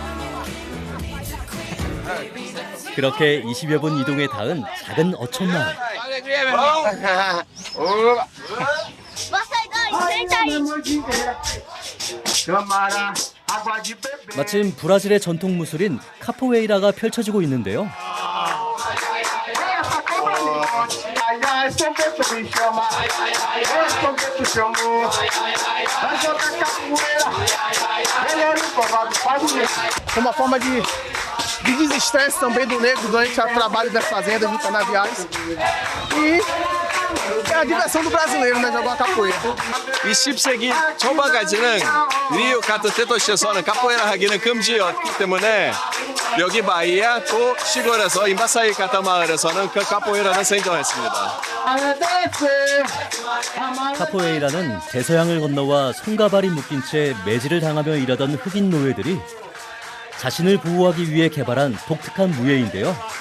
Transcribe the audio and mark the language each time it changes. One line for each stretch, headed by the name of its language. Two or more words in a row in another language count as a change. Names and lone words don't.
Korean: 그렇게 20여 분 이동에 닿은 작은 어촌마을. 마침 브라질의 전통 무술인 카포에이라가 펼쳐지고 있는데요.
Portuguese: Uma forma de desestresse também do negro durante o trabalho das fazendas de canaviais. E é a diversão do brasileiro, né? Jogar capoeira.
Korean: 20세기 초반까지는 리우 같은 대도시에서는 카포에라 하기는 금지였기 때문에 여기 바이야 또 시골에서 임바사이 같은 마을에서는 그 카포에라는 생존했습니다. 카포에이라는 대서양을 건너와 손과 발이 묶인 채 매질을 당하며 일하던 흑인 노예들이 자신을 보호하기 위해 개발한 독특한 무예인데요.